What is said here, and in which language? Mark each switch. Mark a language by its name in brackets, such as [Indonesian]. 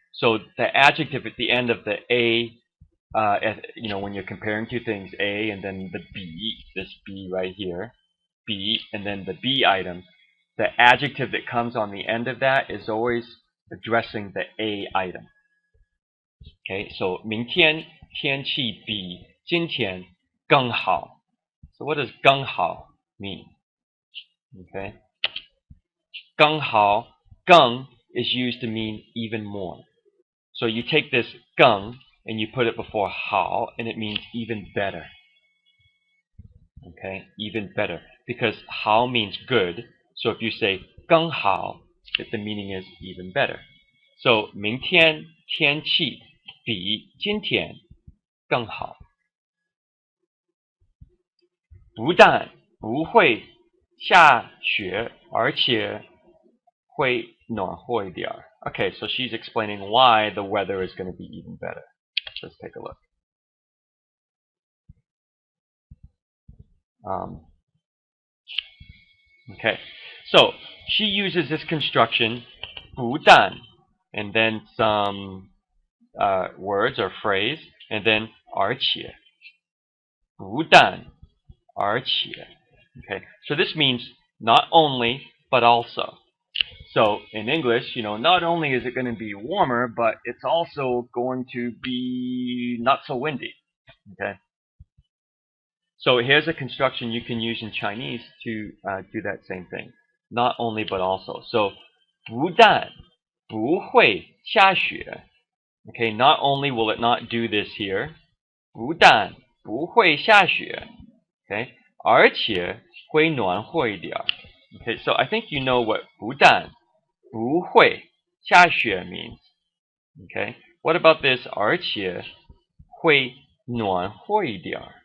[English] So the adjective at the end of the A, when you're comparing two things, A and then the B, this B right here, B, and then the B item, the adjective that comes on the end of that is always addressing the A item. [Chinese] Okay, so 明天天气比今天更好. [English] So what does 更好 mean? Okay, 更好, 更 is used to mean even more. So you take this 更 and you put it before 好, and it means even better. Okay, even better, because 好 means good. So if you say 更好, the meaning is even better. [Chinese] So 明天天气比今天更好. 不但不会下雪，而且会暖和一点. [English] Okay, so she's explaining why the weather is going to be even better. Let's take a look. Okay, so she uses this construction 不但 and then some words or phrase, and then 而且. [Chinese] 不但而且. [English] Okay, so this means not only but also. So in English, not only is it going to be warmer, but it's also going to be not so windy. Okay. So here's a construction you can use in Chinese to do that same thing. Not only but also. So [Chinese] 不但不会下雪. [English] Okay, not only will it not do this here. [Chinese] 不但不会下雪. Okay, 而且会暖和一点. [English] Okay, so I think you know what [Chinese] 不但不会下雪 [English] means. Okay, what about this [Chinese] 而且会暖和一点?